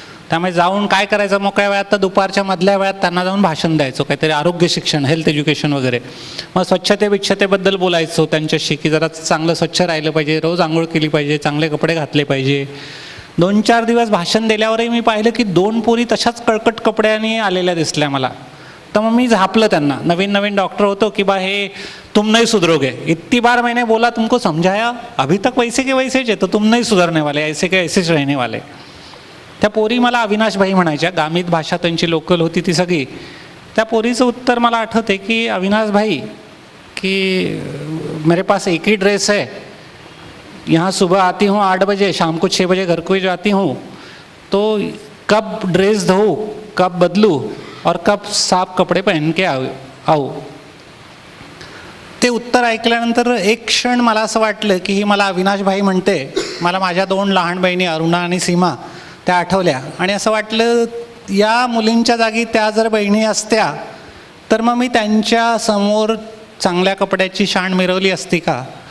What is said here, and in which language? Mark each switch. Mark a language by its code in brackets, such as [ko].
[mr] त्यामुळे जाऊन काय करायचं मोकळ्या वेळात, तर दुपारच्या मधल्या वेळात त्यांना जाऊन भाषण द्यायचो, काहीतरी आरोग्य शिक्षण, हेल्थ एज्युकेशन वगैरे. मग स्वच्छतेबद्दल बोलायचो त्यांच्याशी, की जरा चांगलं स्वच्छ राहिलं पाहिजे, रोज आंघोळ केली पाहिजे, चांगले कपडे घातले पाहिजे. 2-4 दिवस भाषण दिल्यावरही मी पाहिलं की 2 पोरी तशाच कळकट कपड्यांनी आलेल्या दिसल्या मला. तर मग मी झापलं त्यांना. नवीन डॉक्टर होतो की बा हे [hi] तुम नहीं सुधरोगे, इतनी बार मैंने बोला तुमको समझाया, अभी तक वैसे के वैसेच है, तो तुम नहीं सुधरने वाले, ऐसे के ऐसेच रहने वाले. [mr] त्या पोरी मला अविनाश भाई म्हणायच्या. गामित भाषा त्यांची लोकल होती ती सगळी. त्या पोरीचं उत्तर मला आठवते की [hi] अविनाश भाई कि मेरे पास एक ही ड्रेस है, यहाँ सुबह आती हूँ 8 बजे, शाम को 6 बजे घर को जाती हूँ, तो कब ड्रेस धोऊँ, कब बदलूँ और कब साफ कपडे पहन के आऊ. [mr] ते उत्तर ऐकल्यानंतर एक क्षण मला असं वाटलं की ही मला अविनाश भाई म्हणते. मला माझ्या 2 लहान बहिणी अरुणा आणि सीमा त्या आठवल्या, आणि असं वाटलं या मुलींच्या जागी त्या जर बहिणी असत्या तर मग मी त्यांच्या समोर चांगल्या कपड्याची शान मिरवली असती का.